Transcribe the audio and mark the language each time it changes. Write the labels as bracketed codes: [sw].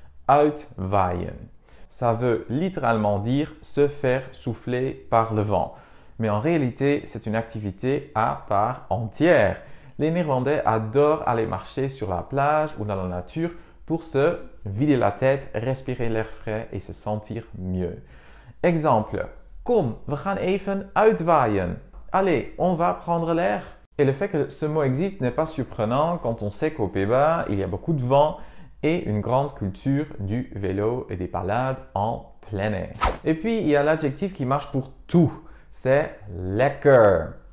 [fr] Uitwaaien. Ça veut littéralement dire se faire souffler par le vent. Mais en réalité, c'est une activité à part entière. Les Néerlandais adorent aller marcher sur la plage ou dans la nature pour se vider la tête, respirer l'air frais et se sentir mieux. [nl] Exemple, kom, we gaan even uitwaaien. [fr] Allez, on va prendre l'air. Et le fait que ce mot existe n'est pas surprenant quand on sait qu'aux Pays-Bas, il y a beaucoup de vent et une grande culture du vélo et des balades en plein air. Et puis, il y a l'adjectif qui marche pour tout. C'est lekker.